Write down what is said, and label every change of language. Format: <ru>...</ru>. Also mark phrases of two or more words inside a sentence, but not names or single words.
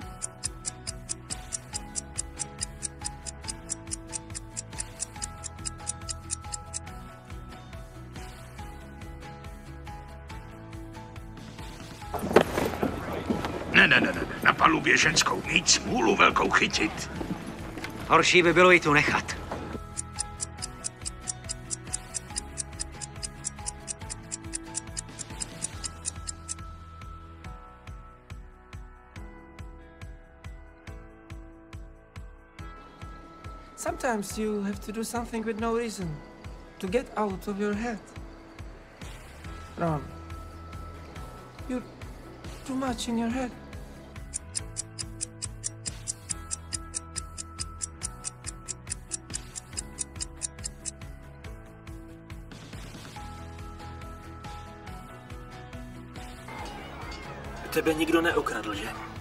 <cs>Ne, na palubě ženskou mít, smůlu velkou chytit. Horší by bylo ji tu nechat.</cs> <en>Sometimes you have to do something with no reason to get out of your head. Ron, you're too much in your head.</en> <cs>Tebe nikdo neokradl, že?</cs>